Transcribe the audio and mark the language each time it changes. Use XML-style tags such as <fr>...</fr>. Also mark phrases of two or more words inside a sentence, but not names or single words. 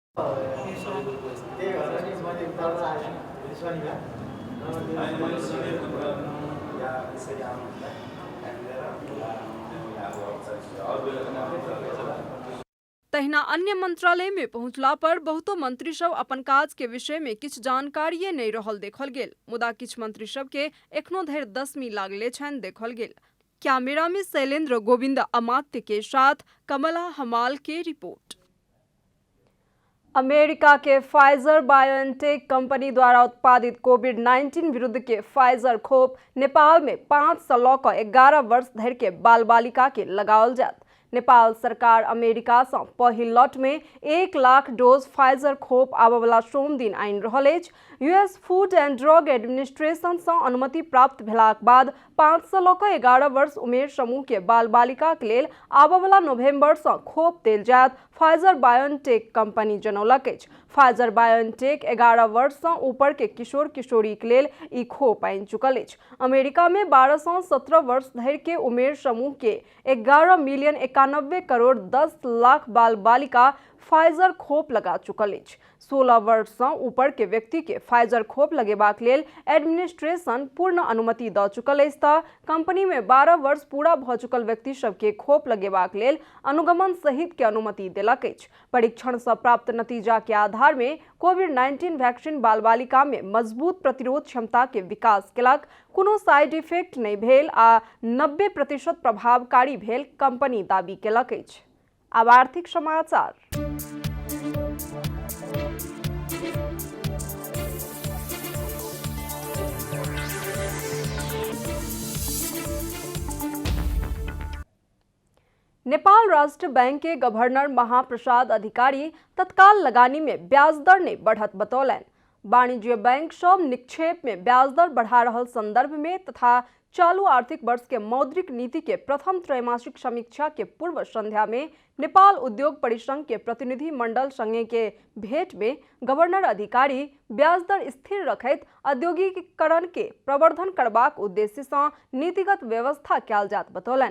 <mai>तहिना अन्य मंत्रालय में पहुंचला पर बहुतो मंत्री सब अपन काज के विषय में किछ जानकारिये नहीं रहल देखल गेल। मुदा किछ मंत्री सब के एखनो धरि 10वीं लागले छनि देखल गेल। कैमरा में शैलेंद्र गोविंद अमात्य के साथ कमला हमाल के रिपोर्ट। अमेरिका के फाइजर बायोएनटेक कंपनी द्वारा उत्पादित कोविड-19 विरुद्ध के फाइजर खोप नेपाल में 5 से लऽ कऽ 11 वर्ष धरि के बाल बालिका के लगाओल जात। नेपाल सरकार अमेरिका से पहिल लॉट में 1 लाख डोज फाइजर खोप आबयवला सोम दिन आनि रहल अछि। यूएस फूड एंड ड्रग एडमिनिस्ट्रेशन से अनुमति प्राप्त भेलाक बाद 5 से लऽ कऽ 11 वर्ष उमेर समूह के बाल बालिका के लेल आबयवला नवंबर से खोप देल जायत, फाइजर बायोएनटेक कंपनी जनौलक अछि। फाइजर बायोएनटेक 11 वर्ष से ऊपर के किशोर किशोरी के लेल ई खोप आनि चुकल अछि। अमेरिका में 12 से 17 वर्ष धरि के उमेर समूह के 11 मिलियन 91 करोड़ 10 लाख बाल बालिका फाइजर खोप लगा चुकल अछि। 16 वर्ष से ऊपर के व्यक्ति के फाइजर खोप लगेबाक लेल एडमिनिस्ट्रेशन पूर्ण अनुमति दऽ चुकल अछि तऽ कंपनी में 12 वर्ष पूरा भऽ चुकल व्यक्ति सब के खोप लगेबाक लेल अनुगमन सहित के अनुमति देलक अछि। परीक्षण से प्राप्त नतीजा के आधार में कोविड-19 वैक्सीन बाल बालिका में मजबूत प्रतिरोध क्षमता के विकास केलक, कोनो</mai> <en>side effect</en> <mai>नहीं भेल आ 90% प्रभावकारी भेल कंपनी दावी केलक अछि। अब आर्थिक समाचार। नेपाल राष्ट्र बैंक के गवर्नर महाप्रसाद अधिकारी तत्काल लगानी में ब्याज दर ने बढ़त बतौलन। वाणिज्य बैंक सब निक्षेप में ब्याज दर बढ़ा रहल संदर्भ में तथा चालू आर्थिक वर्ष के मौद्रिक नीति के प्रथम त्रैमासिक समीक्षा के पूर्व संध्या में नेपाल उद्योग परिसंघ के प्रतिनिधि मंडल संगे के भेंट में गवर्नर अधिकारी ब्याज दर स्थिर रखैत औद्योगिकीकरण के प्रवर्धन करबाक उद्देश्य से नीतिगत व्यवस्था कयल जात बतौलन।</mai>